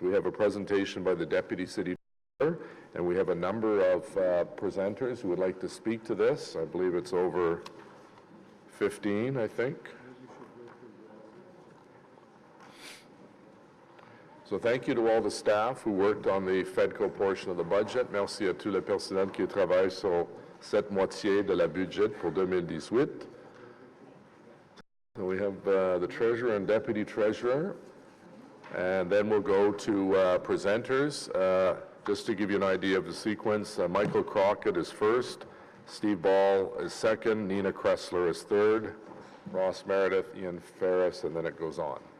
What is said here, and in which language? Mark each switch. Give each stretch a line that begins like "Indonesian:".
English: We have a presentation by the Deputy City Director, and we have a number of presenters who would like to speak to this. I believe it's over 15, I think. So thank you to all the staff who worked on the Fedco portion of the budget.
French: Merci à tout le personnel qui travaille sur cette moitié de la budget pour 2018.
English: So we have the treasurer and deputy treasurer, and then we'll go to presenters. Just to give you an idea of the sequence, Michael Crockett is first, Steve Ball is second, Nina Kressler is third, Ross Meredith, Ian Ferris, and then it goes on.